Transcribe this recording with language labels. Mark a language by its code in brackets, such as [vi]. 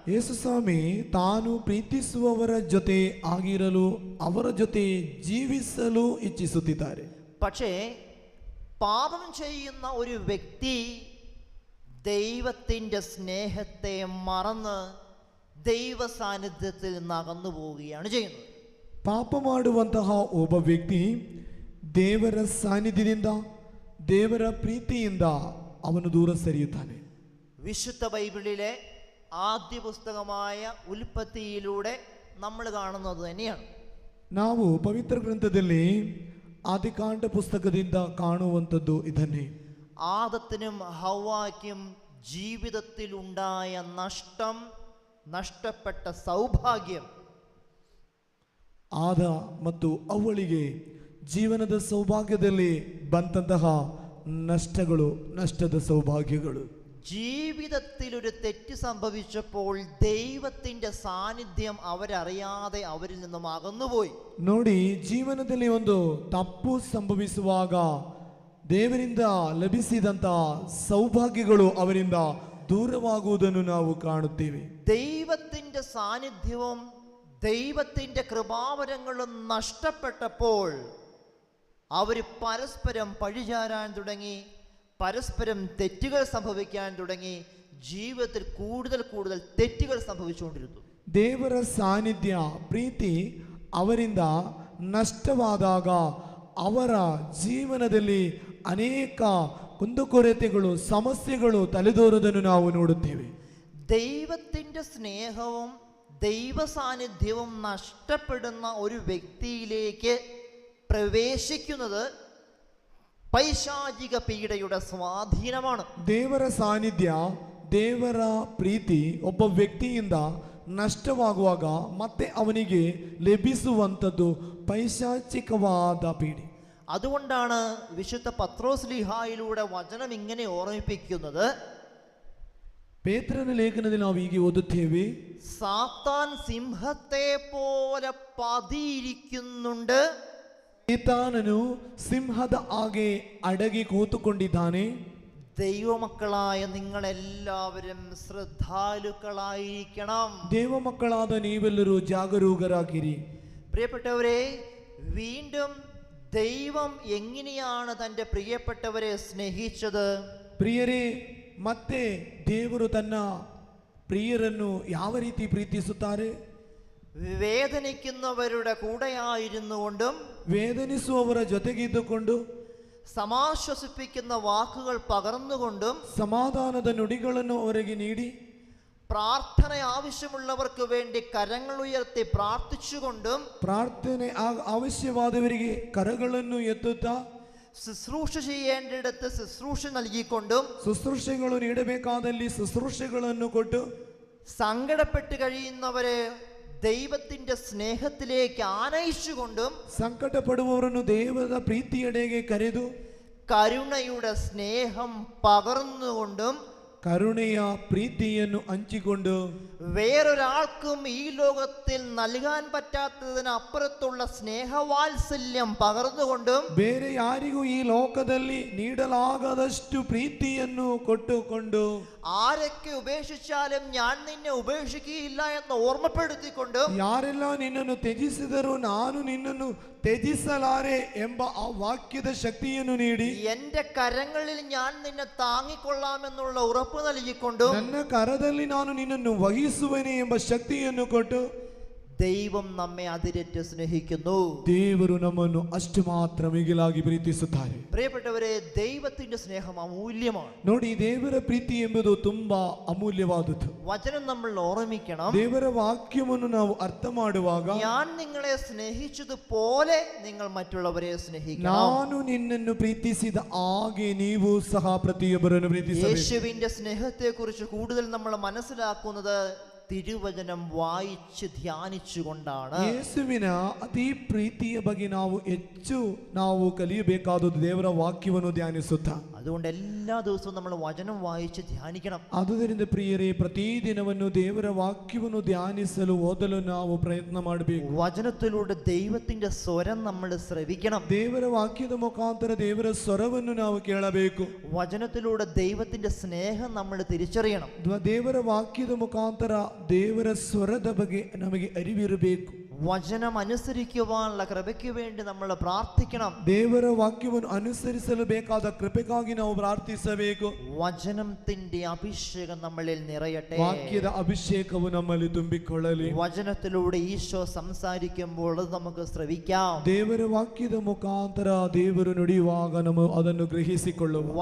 [kn] ಯೇಸು ಸ್ವಾಮಿ ತಾನು ಪ್ರೀತಿಸುವವರ ಜೊತೆ ಆಗಿರಲು, ಅವರ ಜೊತೆ ಜೀವಿಸಲು ಇಚ್ಛಿಸುತ್ತಿದ್ದಾರೆ. [ml] പക്ഷേ പാപം ചെയ്യുന്ന ഒരു വ്യക്തി ദൈവത്തിൻ്റെ സ്നേഹത്തെ മറന്ന് ദൈവ സാന്നിധ്യത്തിൽ നിന്ന് അകന്നു പോവുകയാണ് ചെയ്യുന്നത്. [kn] ಪಾಪ ಮಾಡುವಂತಹ ಒಬ್ಬ ವ್ಯಕ್ತಿ ದೇವರ ಸಾನ್ನಿಧ್ಯದಿಂದ, ದೇವರ ಪ್ರೀತಿಯಿಂದ ಅವನು ದೂರ ಸರಿಯುತ್ತಾನೆ. [ml] വിശുദ്ധ ബൈബിളിലെ ആദ്യ പുസ്തകമായ ഉൽപ്പത്തിയിലൂടെ നമ്മൾ കാണുന്നത് തന്നെയാണ്. [kn] ನಾವು ಪವಿತ್ರ ಗ್ರಂಥದಲ್ಲಿ ಆದಿಕಾಂಡ ಪುಸ್ತಕದಿಂದ ಕಾಣುವಂಥದ್ದು ಇದನ್ನೇ. [ml] ആദത്തിനും ഹവ്വായ്ക്കും ജീവിതത്തിൽ ഉണ്ടായ നഷ്ടം, നഷ്ടപ്പെട്ട സൗഭാഗ്യം, [kn] ಆದ ಮತ್ತು ಅವಳಿಗೆ ಜೀವನದ ಸೌಭಾಗ್ಯದಲ್ಲಿ ಬಂದಂತಹ ನಷ್ಟಗಳು, ನಷ್ಟದ ಸೌಭಾಗ್ಯಗಳು. [ml] ജീവിതത്തിൽ ഒരു തെറ്റ് സംഭവിച്ചപ്പോൾ ദൈവത്തിൻ്റെ സാന്നിധ്യം അവരറിയാതെ അവരിൽ നിന്നും അകന്നുപോയി. [kn] ನೋಡಿ, ಜೀವನದಲ್ಲಿ ಒಂದು ತಪ್ಪು ಸಂಭವಿಸುವಾಗ ದೇವರಿಂದ ಲಭಿಸಿದಂತ ಸೌಭಾಗ್ಯಗಳು ಅವರಿಂದ ದೂರವಾಗುವುದನ್ನು ನಾವು ಕಾಣುತ್ತೇವೆ. [ml] ദൈവത്തിൻ്റെ സാന്നിധ്യവും ദൈവത്തിൻ്റെ കൃപാവരങ്ങളും നഷ്ടപ്പെട്ടപ്പോൾ അവർ പരസ്പരം പഴിചാരാൻ തുടങ്ങി, പരസ്പരം തെറ്റുകൾ സംഭവിക്കാൻ തുടങ്ങി. ജീവിതത്തിൽ കൂടുതൽ കൂടുതൽ തെറ്റുകൾ സംഭവിച്ചുകൊണ്ടിരുന്നു. [kn] ದೇವರ ಸಾನ್ನಿಧ್ಯ, ಪ್ರೀತಿ ಅವರಿಂದ ನಷ್ಟವಾದಾಗ ಅವರ ಜೀವನದಲ್ಲಿ ಅನೇಕ ಕುಂದುಕೊರತೆಗಳು, ಸಮಸ್ಯೆಗಳು ತಲೆದೋರುವುದನ್ನು ನಾವು ನೋಡುತ್ತೇವೆ. [ml] ദൈവത്തിൻ്റെ സ്നേഹവും ദൈവ സാന്നിധ്യവും നഷ്ടപ്പെടുന്ന ഒരു വ്യക്തിയിലേക്ക് പ്രവേശിക്കുന്നത് പൈശാചിക പീഡയുടെ സ്വാധീനമാണ്. [kn] ದೇವರ ಸಾನ್ನಿಧ್ಯ, ದೇವರ ಪ್ರೀತಿ ಒಬ್ಬ ವ್ಯಕ್ತಿಯಿಂದ ನಷ್ಟವಾಗುವಾಗ ಮತ್ತೆ ಅವನಿಗೆ ಲಭಿಸುವಂಥದ್ದು ಪೈಶಾಚಿಕವಾದ ಪೀಡೆ. [ml] അതുകൊണ്ടാണ് വിശുദ്ധ പത്രോസ്ലീഹായിലൂടെ വചനം ഇങ്ങനെ ഓർമ്മിപ്പിക്കുന്നത്. [kn] ಪೇತ್ರನ ಲೇಖನದಲ್ಲಿ ನಾವು ಹೀಗೆ ಓದುತ್ತೇವೆ, [ml] സാത്താൻ സിംഹത്തെ പോലെ പതിയിരിക്കുന്നുണ്ട്, [kn] ഈതാനನು സിംഹದ ಹಾಗೆ ಅಡಗಿ ಕೂತುಕೊಂಡಿದ್ದಾನೆ. [ml] ദൈവമക്കളായ നിങ്ങളെല്ലാവരും ശ്രദ്ധാലുക്കളായിരിക്കണം. [kn] ದೇವಮಕ್ಕಳಾದ ನೀವೆಲ್ಲರೂ ಜಾಗರೂಕರಾಗಿರಿ. [ml] പ്രിയപ്പെട്ടവരെ, വീണ്ടും ദൈവം എങ്ങനെയാണ് തൻ്റെ പ്രിയപ്പെട്ടവരെ സ്നേഹിച്ചത്? [kn] ಪ್ರಿಯರೇ, ಮತ್ತೆ ದೇವರು ತನ್ನ ಪ್ರಿಯರನ್ನು ಯಾವ ರೀತಿ ಪ್ರೀತಿಸುತ್ತಾರೆ? [ml] വേദനിക്കുന്നവരുടെ കൂടെയായിരുന്നു കൊണ്ടും [kn] ವೇದನಿಸುವವರ ಜೊತೆಗಿದ್ದುಕೊಂಡು [ml] സമാശ്വസിപ്പിക്കുന്ന വാക്കുകൾ പകർന്നുകൊണ്ടും [kn] ಸಮಾಧಾನದ ನುಡಿಗಳನ್ನು ಅವರಿಗೆ ನೀಡಿ [ml] പ്രാർത്ഥന ആവശ്യമുള്ളവർക്ക് വേണ്ടി കരങ്ങൾ ഉയർത്തി പ്രാർത്ഥിച്ചുകൊണ്ടും [kn] ಪ್ರಾರ್ಥನೆ ಅವಶ್ಯವಾದವರಿಗೆ ಕರಗಳನ್ನು ಎತ್ತುತ್ತಾ [ml] ശുശ്രൂഷ ചെയ്യേണ്ടിടത്ത് ശുശ്രൂഷ നൽകിക്കൊണ്ടും [kn] ಶುಶ್ರೂಷೆಗಳು ನೀಡಬೇಕಾದಲ್ಲಿ ಶುಶ್ರೂಷೆಗಳನ್ನು ಕೊಟ್ಟು [ml] സങ്കടപ്പെട്ട് കഴിയുന്നവരെ ദൈവത്തിന്റെ സ്നേഹത്തിലേക്ക് ആനയിച്ചുകൊണ്ടും [kn] ಸಂಕಟಪಡುವವರನ್ನು ದೇವರ ಪ್ರೀತಿಯೆಡೆಗೆ ಕರೆದು [ml] കരുണയുടെ സ്നേഹം പകർന്നുകൊണ്ടും [kn] ಕರುಣೆಯ ಪ್ರೀತಿಯನ್ನು ಹಂಚಿಕೊಂಡು [ml] വേറൊരാൾക്കും ഈ ലോകത്തിൽ നൽകാൻ പറ്റാത്തതിനപ്പുറത്തുള്ള സ്നേഹവാത്സല്യം പകർന്നുകൊണ്ടും [kn] ಬೇರೆ ಯಾರಿಗೂ ಈ ಲೋಕದಲ್ಲಿ ನೀಡಲಾಗದಷ್ಟು ಪ್ರೀತಿಯನ್ನು ಕೊಟ್ಟುಕೊಂಡು [ml] ആരൊക്കെ ഉപേക്ഷിച്ചാലും ഞാൻ നിന്നെ ഉപേക്ഷിക്കുകയില്ല എന്ന് ഓർമ്മപ്പെടുത്തിക്കൊണ്ടും [kn] ಯಾರೆಲ್ಲ ನಿನ್ನನ್ನು ತ್ಯಜಿಸಿದರೂ ನಾನು ನಿನ್ನನ್ನು ತ್ಯಜಿಸಲಾರೆ ಎಂಬ ಆ ವಾಕ್ಯದ ಶಕ್ತಿಯನ್ನು ನೀಡಿ [ml] എന്റെ കരങ്ങളിൽ ഞാൻ നിന്നെ താങ്ങിക്കൊള്ളാമെന്നുള്ള ഉറപ്പ് നൽകിക്കൊണ്ടും [kn] ನನ್ನ ಕರದಲ್ಲಿ ನಾನು ನಿನ್ನನ್ನು ವಹಿಸುವೆನೆ ಎಂಬ ಶಕ್ತಿಯನ್ನು ಕೊಟ್ಟು [ml] ദൈവം നമ്മെ അതിരറ്റ് സ്നേഹിക്കുന്നു. [kn] ದೇವರು ನಮ್ಮನ್ನು ಅಷ್ಟು ಮಾತ್ರ ಮಿಗಿಲಾಗಿ ಪ್ರೀತಿಸುತ್ತಾರೆ. [ml] പ്രിയപ്പെട്ടവരെ, ദൈവത്തിന്റെ സ്നേഹം അമൂല്യമാണ്. [kn] ನೋಡಿ, ದೇವರ ಪ್ರೀತಿ ಎಂಬುದು ತುಂಬಾ ಅಮೂಲ್ಯವಾದದ್ದು. [ml] വചനം നമ്മൾ ഓർമ്മിക്കണം. [kn] ದೇವರ ವಾಕ್ಯವನ್ನು ನಾವು ಅರ್ಥ ಮಾಡುವಾಗ [ml] ഞാൻ നിങ്ങളെ സ്നേഹിച്ചതുപോലെ നിങ്ങൾ മറ്റുള്ളവരെ സ്നേഹിക്കണം. [kn] ನಾನು ನಿನ್ನನ್ನು ಪ್ರೀತಿಸಿದ ಹಾಗೆ ನೀವು ಸಹ ಪ್ರತಿಯೊಬ್ಬರನ್ನು ಪ್ರೀತಿಸಬೇಕು. [ml] യേശുവിന്റെ സ്നേഹത്തെ കുറിച്ച് കൂടുതൽ നമ്മൾ മനസ്സിലാക്കുന്നത് തിരുവചനം വായിച്ച് ധ്യാനിച്ചുകൊണ്ടാണ്. [kn] ಯೇಸುವಿನ ಅತಿ ಪ್ರೀತಿಯ ಬಗ್ಗೆ ನಾವು ಕಲಿಯಬೇಕಾದದ್ದು ದೇವರ ವಾಕ್ಯವನ್ನು ಧ್ಯಾನಿಸುತ್ತಾ. [ml] അതുകൊണ്ട് എല്ലാ ദിവസവും നമ്മൾ വചനം വായിച്ച് ധ്യാനിക്കണം. [kn] ಆದುದರಿಂದ ಪ್ರಿಯರೇ, ಪ್ರತಿದಿನವನ್ನು ದೇವರ ವಾಕ್ಯವನ್ನು ಧ್ಯಾನಿಸಲು ಓದಲು ನಾವು ಪ್ರಯತ್ನ ಮಾಡಬೇಕು. [ml] വചനത്തിലൂടെ ദൈവത്തിന്റെ സ്വരം നമ്മൾ ശ്രവിക്കണം. [kn] ದೇವರ ವಾಕ್ಯದ ಮುಖಾಂತರ ದೇವರ ಸ್ವರವನ್ನು ನಾವು ಕೇಳಬೇಕು. [ml] വചനത്തിലൂടെ ദൈവത്തിന്റെ സ്നേഹം നമ്മൾ തിരിച്ചറിയണം. [kn] ದೇವರ ವಾಕ್ಯದ ಮುಖಾಂತರ ದೇವರ ಸ್ವರದ ಬಗ್ಗೆ ನಮಗೆ ಅರಿವಿರಬೇಕು. [ml] വചനം അനുസരിക്കുവാനുള്ള കൃപയ്ക്ക് വേണ്ടി നമ്മൾ പ്രാർത്ഥിക്കണം. [kn] ದೇವರ ವಾಕ್ಯವನ್ನು ಅನುಸರಿಸಲು ಬೇಕಾದ ಕೃಪೆಗಾಗಿ ನಾವು ಪ್ರಾರ್ಥಿಸಬೇಕು. [ml] വചനത്തിന്റെ അഭിഷേകം നമ്മളിൽ നിറയട്ടെ. [kn] ವಾಕ್ಯದ ಅಭಿಷೇಕವು ನಮ್ಮಲ್ಲಿ ತುಂಬಿಕೊಳ್ಳಲಿ. [ml] വചനത്തിലൂടെ ഈശോ സംസാരിക്കുമ്പോൾ അത് നമുക്ക് ശ്രവിക്കാം. [kn] ದೇವರ ವಾಕ್ಯದ ಮುಖಾಂತರ ದೇವರು ನುಡಿಯುವಾಗ ನಾವು ಅದನ್ನು ಗ್ರಹಿಸಿಕೊಳ್ಳುವ.